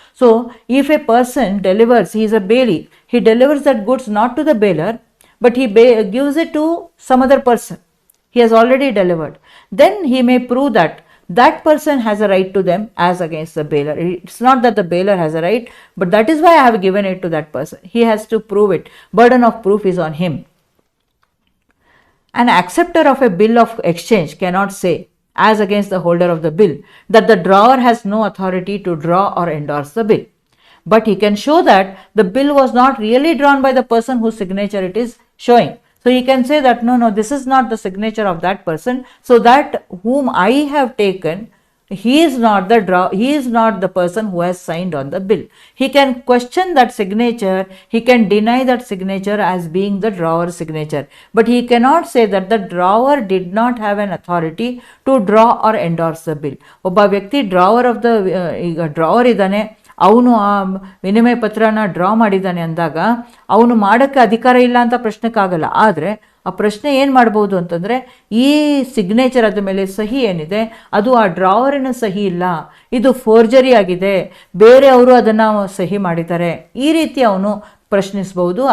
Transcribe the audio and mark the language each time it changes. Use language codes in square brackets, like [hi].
[en] So if a person delivers, he is a bailee, he delivers that goods not to the bailer but he gives it to some other person he has already delivered, then he may prove that that person has a right to them as against the bailer. It's not that the bailer has a right, but that is why I have given it to that person. He has to prove it. Burden of proof is on him. An acceptor of a bill of exchange cannot say, as against the holder of the bill, that the drawer has no authority to draw or endorse the bill. But he can show that the bill was not really drawn by the person whose signature it is showing. So he can say that no, this is not the signature of that person. So that whom I have taken, he is not the person who has signed on the bill. He can question that signature. He can deny that signature as being the drawer's signature. But he cannot say that the drawer did not have an authority to draw or endorse the bill. [kn] ಒಬ್ಬ ವ್ಯಕ್ತಿ ಈಗ drawer ಇದ್ದಾನೆ, ಅವನು ಆ ವಿನಿಮಯ ಪತ್ರನ draw ಮಾಡಿದ್ದಾನೆ ಅಂದಾಗ ಅವನು ಮಾಡೋಕ್ಕೆ ಅಧಿಕಾರ ಇಲ್ಲ ಅಂತ ಪ್ರಶ್ನೆಕ್ಕಾಗಲ್ಲ. ಆದರೆ ಆ ಪ್ರಶ್ನೆ ಏನು ಮಾಡ್ಬೋದು ಅಂತಂದರೆ, ಈ ಸಿಗ್ನೇಚರ್ ಅದ ಮೇಲೆ ಸಹಿ ಏನಿದೆ ಅದು ಆ ಡ್ರಾವರಿನ ಸಹಿ ಇಲ್ಲ, ಇದು ಫೋರ್ಜರಿ ಆಗಿದೆ, ಬೇರೆಯವರು ಅದನ್ನು ಸಹಿ ಮಾಡಿದ್ದಾರೆ, ಈ ರೀತಿ ಅವನು ಪ್ರಶ್ನಿಸ್ಬೋದು.